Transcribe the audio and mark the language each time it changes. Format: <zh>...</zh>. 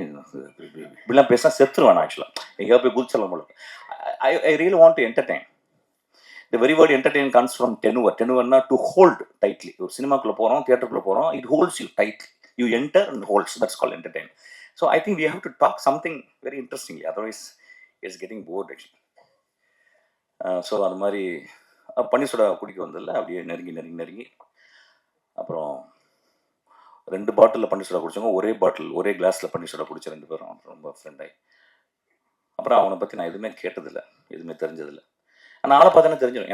<ta>இப்படிலாம் பேசினா செத்துருவேன். ஆக்சுவலாக எங்கேயாவது போய் குதிச்சலாம் போல.</ta> <en>I really want to entertain. The very word entertain comes from tenure. Tenureனா to hold tightly.</en> <ta>ஒரு சினிமாக்குள்ளே போகிறோம், தியேட்டருக்குள்ளே போகிறோம்,</ta> <en>it holds you tightly. You enter and holds. That's called entertain. So I think we have to talk something very interestingly. Otherwise, it's getting bored actually.</en> <ta>So அது மாதிரி பன்னீர் soda குடிக்க வந்ததில்ல, அப்படியே நெருங்கி அப்புறம் 2 பாட்டிலில் பன்னீர் சோடா குடித்தவங்க ஒரே கிளாஸில் பன்னீர் சோடா குடித்த 2 பேரும் ரொம்ப ஃப்ரெண்டாகி. அப்புறம் அவனை பற்றி நான் எதுவுமே கேட்டதில்லை, எதுவுமே தெரிஞ்சதில்லை. ஆனால் ஆளை பார்த்தோன்னே தெரிஞ்சிடும்.</ta>